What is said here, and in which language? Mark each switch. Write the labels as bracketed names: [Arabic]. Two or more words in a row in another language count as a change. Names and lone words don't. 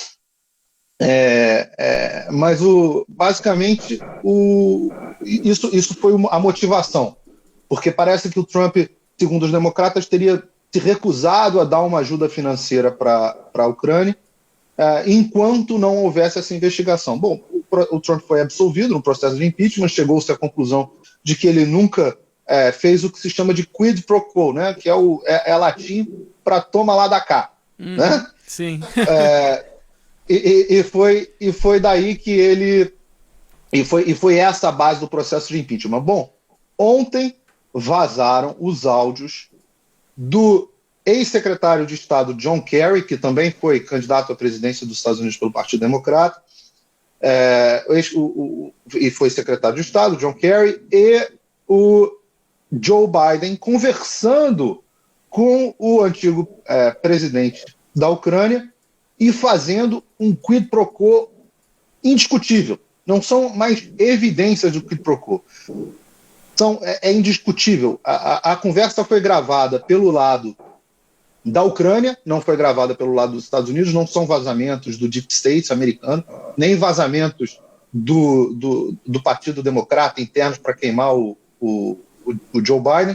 [Portuguese] Mas basicamente isso foi a motivação, porque parece que o Trump, segundo os democratas, teria se recusado a dar uma ajuda financeira para a Ucrânia enquanto não houvesse essa investigação. Bom, o Trump foi absolvido no processo de impeachment, chegou-se à conclusão de que ele nunca fez o que se chama de [Latin] quid pro quo, [Portuguese] né? Que é latim para toma lá da cá. Né? Sim. E foi daí que ele... E foi essa a base do processo de impeachment. Bom, ontem vazaram os áudios do ex-secretário de Estado John Kerry, que também foi candidato à presidência dos Estados Unidos pelo Partido Democrata, e foi secretário de Estado, John Kerry, e o Joe Biden conversando com o antigo presidente da Ucrânia e fazendo um [Latin] quid pro quo [Portuguese] indiscutível. Não são mais evidências do [Latin] quid pro quo. [Portuguese] É indiscutível. A conversa foi gravada pelo lado da Ucrânia, não foi gravada pelo lado dos Estados Unidos, não são vazamentos do [English] Deep State [Portuguese] americano, nem vazamentos do Partido Democrata internos para queimar o Joe Biden.